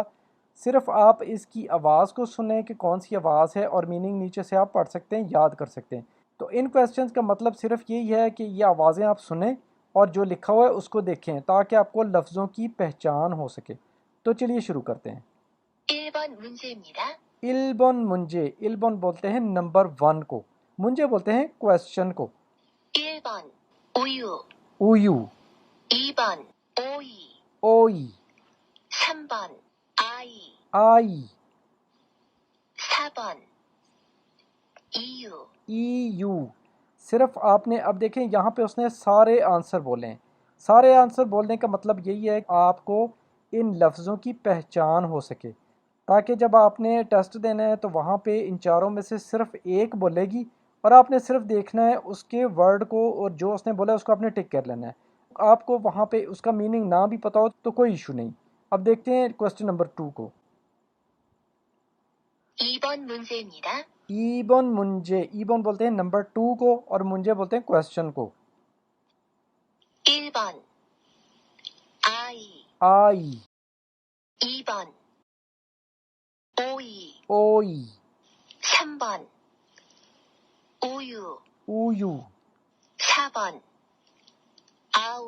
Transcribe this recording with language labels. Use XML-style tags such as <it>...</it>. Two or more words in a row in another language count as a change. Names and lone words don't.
<ur>صرف آپ اس کی آواز کو سنیں کہ کون سی آواز ہے اور میننگ نیچے سے آپ پڑھ سکتے ہیں، یاد کر سکتے ہیں. تو ان کویسچنز کا مطلب صرف یہی ہے کہ یہ آوازیں آپ سنیں اور جو لکھا ہوا ہے اس کو دیکھیں تاکہ آپ کو لفظوں کی پہچان ہو سکے. تو چلیے شروع کرتے ہیں.</ur> <ko>1번 문제입니다. 일번 문제,</ko> <ur>اِلبن بولتے ہیں نمبر 1 کو، مُنجے بولتے ہیں کویسچن کو.</ur> <ko>1번 우유, उयू, 2번 오이, ओई, 3번 아이, आई, 4번 이유, ईयू।</ko> <ur>صرف آپ نے اب دیکھیں یہاں پہ اس نے سارے آنسر بولے ہیں. سارے آنسر بولنے کا مطلب یہی ہے کہ آپ کو ان لفظوں کی پہچان ہو سکے تاکہ جب آپ نے ٹیسٹ دینا ہے تو وہاں پہ ان چاروں میں سے صرف ایک بولے گی اور آپ نے صرف دیکھنا ہے اس کے ورڈ کو اور جو اس نے بولا اس کو آپ نے ٹک کر لینا ہے. آپ کو وہاں پہ اس کا میننگ نہ بھی پتا ہو تو کوئی ایشو نہیں. اب دیکھتے ہیں</ur> <en>question number</en> <ur>2 کو.</ur> <ko>2번 문제입니다. 이번 문제,</ko> <ur>ای بن بولتے ہیں نمبر 2 کو اور مُنجے بولتے ہیں کویسچن کو.</ur> <ko>1번 아이, आई, 2번 오이, ओई, 3번 우유, उयू, 4번 아우.</ko>